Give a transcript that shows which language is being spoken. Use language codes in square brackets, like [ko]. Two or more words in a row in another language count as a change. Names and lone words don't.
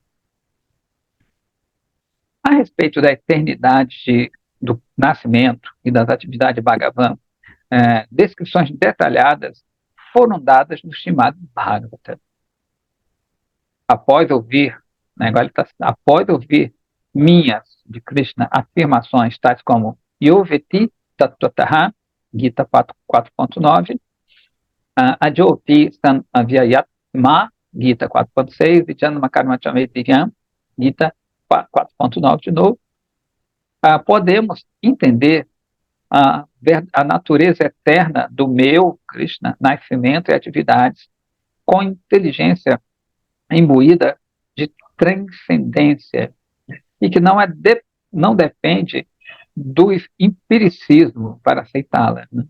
[pt] A respeito da eternidade do nascimento e das atividades de Bhagavan, descrições detalhadas foram dadas no Srimad Bhagavata. Após ouvir, né, agora ele após ouvir minhas, de Krishna, afirmações tais como [sa] Yoveti Tattvataha, Gita 4.9, Adjoti San Avyayatma, Gita 4.6, e Janma Karma Chametiriyam, [pt] Gita 4.9 de novo, podemos entender a natureza eterna do meu, Krishna, nascimento e atividades com inteligência imbuída de transcendência e que não depende do empiricismo para aceitá-la. Né?